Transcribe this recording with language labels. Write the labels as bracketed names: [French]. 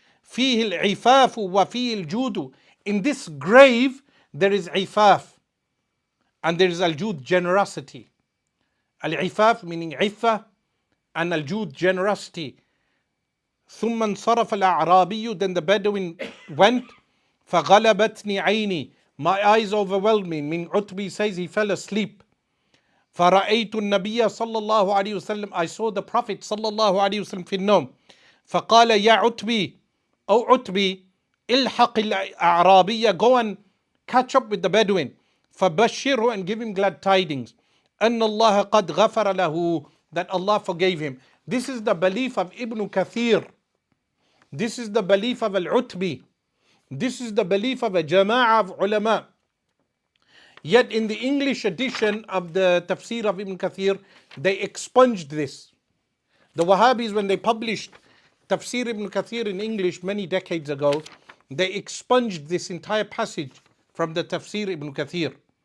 [Arabic] فِيهِ الْعِفَافُ وَفِيهِ الْجُودُ, [English] in this grave there is ifaf and there is al-jud, generosity. Al-ifaf meaning iffa, and al-jud, generosity. [Arabic] ثُمَّ انصَرَفَ الْأَعْرَابِيُّ, [English] then the Bedouin went. [Arabic] فَغَلَبَتْنِي عَيْنِي, [English] my eyes overwhelmed me. Meaning Utbi says he fell asleep. [Arabic] فَرَأَيْتُ النَّبِيَّ صَلَّى اللَّهُ عَلَيْهِ وسلم, [English] I saw the Prophet [Arabic] صلى الله عليه وسلم في النوم. فَقَالَ يَا عُتْبِي, [English] O Utbi, [Arabic] إِلْحَقِ الْأَعْرَابِيَّ, [English] go and catch up with the Bedouin. [Arabic] فَبَشِّرْهُ, [English] and give him glad tidings. [Arabic] أَنَّ اللَّهَ قَدْ غَفَرَ لَهُ, [English] that Allah forgave him. This is the belief of Ibn Kathir. This is the belief of Al-Utbi. This is the belief of a jama'ah of ulama. Yet in the English edition of the Tafsir of Ibn Kathir, they expunged this. The Wahhabis, when they published Tafsir Ibn Kathir in English many decades ago, they expunged this entire passage from the Tafsir Ibn Kathir.